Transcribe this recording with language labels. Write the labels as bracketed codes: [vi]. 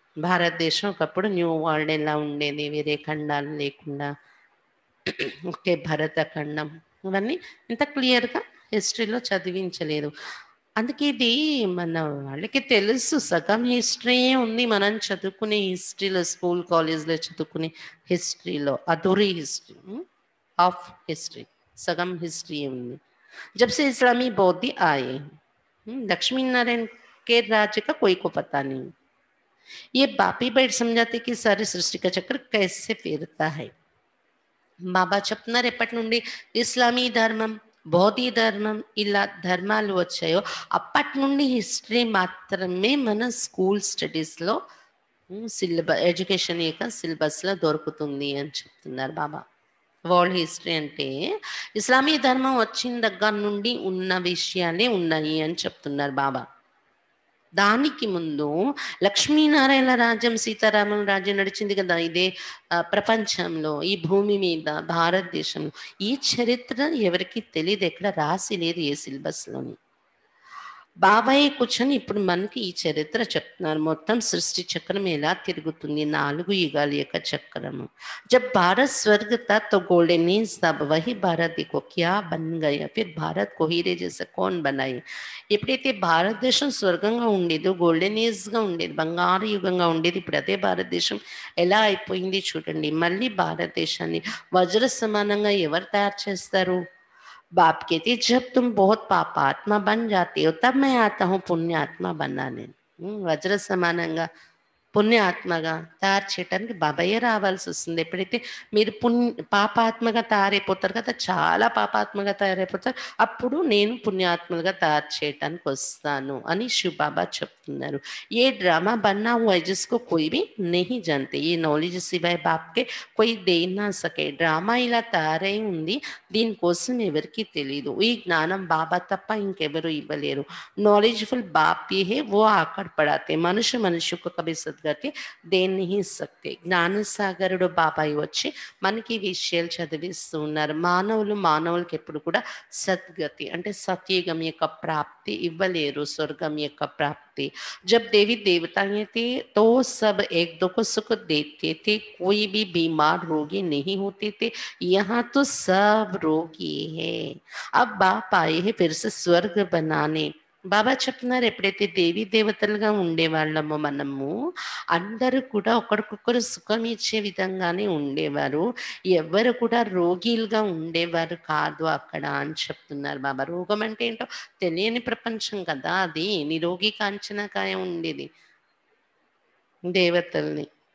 [te] భారతదేశం ఒకప్పుడు new world ఎలా ఉండేది, వేరే ఖండాలు లేకుండా ఒకే భరతఖండం, ఇవన్నీ ఇంత క్లియర్గా హిస్టరీలో చదివించలేదు. అందుకే ఇది మన వాళ్ళకి తెలుసు, సగం హిస్టరీయే ఉంది మనం చదువుకునే హిస్టరీలో, స్కూల్ కాలేజ్లో చదువుకునే హిస్టరీలో. అధూరీ హిస్టరీ, ఆఫ్ హిస్టరీ, సగం హిస్టరీ ఉంది. [hi] जब से इस्लामी बौद्ध आए, लक्ष्मी नारायण के राज्य का कोई को पता नहीं. ये बापी बैठ समझाते कि सारी सृष्टि का चक्र कैसे फिरता है. [te] బాబా చెప్తున్నారు ఎప్పటి నుండి ఇస్లామీ ధర్మం, బౌద్ధ ధర్మం ఇలా ధర్మాలు వచ్చాయో అప్పటి నుండి హిస్టరీ మాత్రమే మన స్కూల్ స్టడీస్లో ఎడ్యుకేషన్ యొక్క సిలబస్లో దొరుకుతుంది అని చెప్తున్నారు బాబా. వరల్డ్ హిస్టరీ అంటే ఇస్లామీ ధర్మం వచ్చిన దగ్గర నుండి ఉన్న విషయాలే ఉన్నాయి అని చెప్తున్నారు బాబా. దానికి ముందు లక్ష్మీనారాయణ రాజ్యం, సీతారాముల రాజ్యం నడిచింది కదా ఇదే ప్రపంచంలో, ఈ భూమి మీద, భారతదేశంలో. ఈ చరిత్ర ఎవరికి తెలియదు, ఎక్కడ రాసి లేదు ఏ సిలబస్లోని. బాబాయ్ కూర్చొని ఇప్పుడు మనకి ఈ చరిత్ర చెప్తున్నారు. మొత్తం సృష్టి చక్రం ఎలా తిరుగుతుంది, 4 యుగాల యొక్క చక్రము. [hi] జబ్ భారత్ స్వర్గ था तो गोल्डन एज था, वही भारत देखो क्या बन गया, फिर भारत को हीरे जैसा कौन बनाए. [te] ఎప్పుడైతే భారతదేశం స్వర్గంగా ఉండేదో, గోల్డెన్ ఏజ్గా ఉండేది, బంగారు యుగంగా ఉండేది, ఇప్పుడు అదే భారతదేశం ఎలా అయిపోయింది చూడండి. మళ్ళీ భారతదేశాన్ని వజ్ర సమానంగా ఎవరు తయారు చేస్తారు? [hi] बाप कहते जब तुम बहुत పాపాత్మ बन जाते हो तब मैं आता हूँ पुण्यात्मा बनाने. [te] వజ్ర సమానంగా పుణ్యాత్మగా తయారు చేయటానికి బాబాయే రావాల్సి వస్తుంది. ఎప్పుడైతే మీరు పాపాత్మగా తయారైపోతారు కదా, చాలా పాపాత్మగా తయారైపోతారు, అప్పుడు నేను పుణ్యాత్మలుగా తయారు చేయటానికి వస్తాను అని శివ బాబా చెప్తున్నారు. [hi] ఏ డ్రామా బన్నా हुआ है जिसको कोई भी नहीं जानते, ये नॉलेज सिवाय बाप के कोई दे ना सके. [te] డ్రామా ఇలా తయారై ఉంది, దీనికోసం ఎవరికి తెలీదు. ఈ జ్ఞానం బాబా తప్ప ఇంకెవరు ఇవ్వలేరు. [hi] नॉलेजफुल बाप ही है, वो आकर पढ़ाते. मनुष्य को कभी सदगति दे नहीं सकते. [te] జ్ఞానసాగరుడు బాబాయి వచ్చి మనకి ఈ విషయాలు చదివిస్తూ ఉన్నారు. మానవులకి ఎప్పుడు కూడా సద్గతి అంటే సత్యయుగం యొక్క ప్రాప్తి ఇవ్వలేరు, స్వర్గం యొక్క ప్రాప్తి. [hi] जब देवी देवताएं थे तो सब एक दो को सुख देते थे, कोई भी बीमार रोगी नहीं होते थे. यहाँ तो सब रोगी है. अब बाप आए हैं फिर से स्वर्ग बनाने. [te] బాబా చెప్తున్నారు, ఎప్పుడైతే దేవీ దేవతలుగా ఉండేవాళ్ళమో మనము అందరూ కూడా ఒకరికొకరు సుఖం ఇచ్చే విధంగానే ఉండేవారు, ఎవరు కూడా రోగిలుగా ఉండేవారు కాదు అక్కడ అని చెప్తున్నారు బాబా. రోగం అంటే ఏంటో తెలియని ప్రపంచం కదా అది, నిరోగి కాంచనకాయ ఉండేది దేవతల్ని.